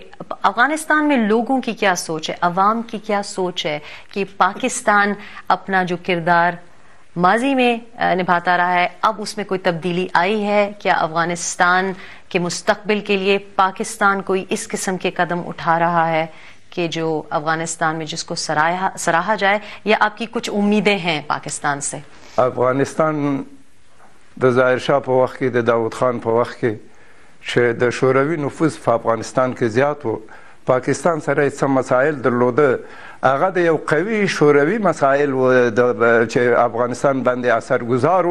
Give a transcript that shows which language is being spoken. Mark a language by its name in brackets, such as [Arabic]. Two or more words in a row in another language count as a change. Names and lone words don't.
[Urdu] افغانستان میں لوگوں کی کیا سوچ ہے، عوام کی کیا سوچ ہے کہ پاکستان اپنا جو کردار ماضی میں نبھاتا رہا ہے اب اس میں کوئی تبدیلی آئی ہے؟ کیا افغانستان کے مستقبل کے لیے پاکستان کوئی اس قسم کے قدم اٹھا رہا ہے کہ جو افغانستان میں جس کو سراہا جائے، یا آپ کی کچھ امیدیں ہیں پاکستان سے؟ [Pashto] افغانستان د ظاهر شاه په وخت کې، د داود خان په وخت کې چې د شوروي نفوذ په افغانستان کې زیات و، پاکستان سره یې څه مسایل درلوده، هغه د یو قوي شوروي مسایل و چې افغانستان باندې اثرګذار و.